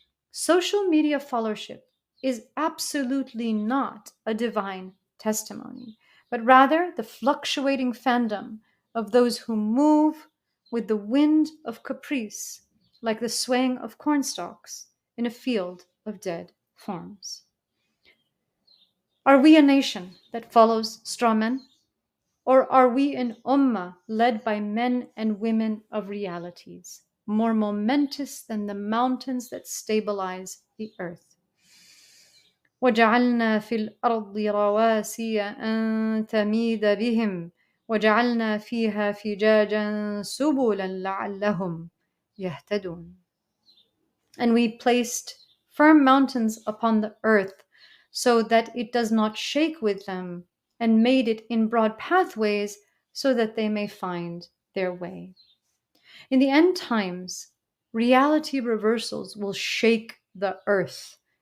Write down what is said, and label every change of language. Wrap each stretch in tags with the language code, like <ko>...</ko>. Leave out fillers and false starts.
<en>Social media followership is absolutely not a divine testimony, but rather the fluctuating fandom of those who move with the wind of caprice, like the swaying of cornstalks in a field of dead forms. Are we a nation that follows straw men? Or are we an ummah led by men and women of realities, more momentous than the mountains that stabilize the earth?</en> <ar>وجعلنا في الأرض رواسي أن تميد بهم وجعلنا فيها فجاجا سبلا لعلهم يهتدون.</ar> <en>And we placed firm mountains upon the earth so that it does not shake with them, and made it in broad pathways so that they may find their way. In the end times, reality reversals will shake the earth.</en>